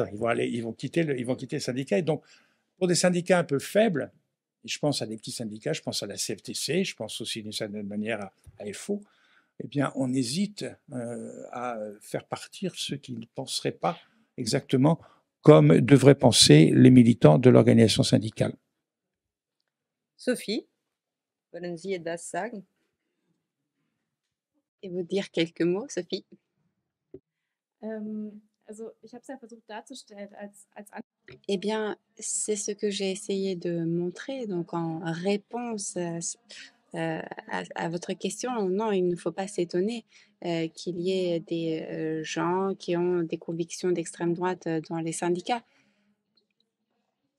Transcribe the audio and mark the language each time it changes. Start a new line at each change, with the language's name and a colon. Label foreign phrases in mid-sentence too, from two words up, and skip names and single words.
French: Ils vont quitter le syndicat. Et donc, pour des syndicats un peu faibles, et je pense à des petits syndicats, je pense à la CFTC, je pense aussi d'une certaine manière à FO, eh bien, on hésite à faire partir ceux qui ne penseraient pas exactement comme devraient penser les militants de l'organisation syndicale. Sophie,
German: wollen Sie etwas sagen?
French: Et vous dire quelques mots, Sophie? Eh bien, c'est ce que j'ai essayé de montrer. Donc, en réponse à votre question, non, il ne faut pas s'étonner qu'il y ait des gens qui ont des convictions d'extrême droite dans les syndicats.